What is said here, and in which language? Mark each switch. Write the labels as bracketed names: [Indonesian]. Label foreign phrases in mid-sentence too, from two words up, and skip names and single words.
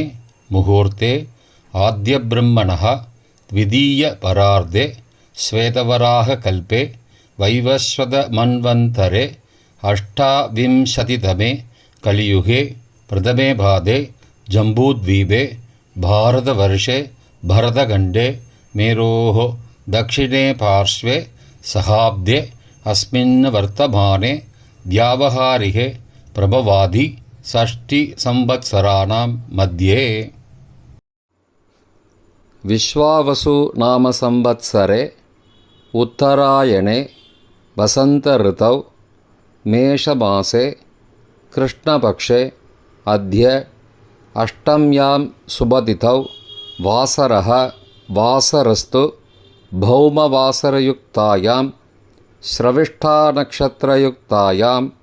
[Sanskrit] मुहूर्ते आद्यब्रह्मणः द्वितीय परार्धे श्वेतवराह कल्पे वैवस्वत मन्वन्तरे अष्टाविंशतितमे कलियुगे प्रथमे पादे जम्बूद्वीपे भारतवर्षे भरतखण्डे मेरोः दक्षिणे पार्श्वे सहाब्दे अस्मिन् वर्तमाने व्यावहारिके प्रभवादि षष्टिसंवत्सराणां मध्ये विश्वावसु नाम संवत्सरे उत्तरायणे वसंत ऋतौ मेषमासे कृष्णपक्षे अद्य अष्टम्यां शुभतिथौ वासरः वासरस्तु भौमवासरयुक्तायां श्रविष्ठानक्षत्रयुक्तायां